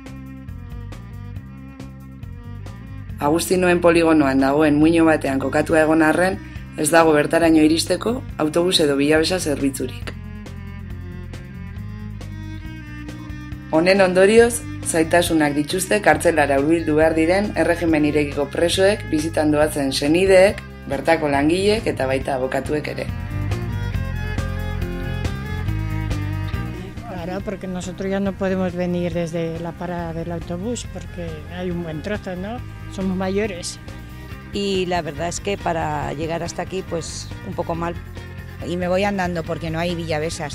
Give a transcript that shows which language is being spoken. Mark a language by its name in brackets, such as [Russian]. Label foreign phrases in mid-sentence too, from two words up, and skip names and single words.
[Basque] Agustinoen poligonoan dagoen muino batean kokatua egon arren, ez dago bertaraino iristeko autobus edo bilabesa zerbitzurik. Honen ondorioz, zailtasunak dituzte kartzelara hurbildu behar diren erregimen irekiko presoek, bizitan doazen senideek, bertako langileek eta baita abokatuek ere. [Spanish] Claro, porque nosotros ya no podemos venir desde la parada del autobús porque hay un buen trozo, ¿no? Somos mayores. Y la verdad es que para llegar hasta aquí, pues un poco mal. Y me voy andando porque no hay villavesas.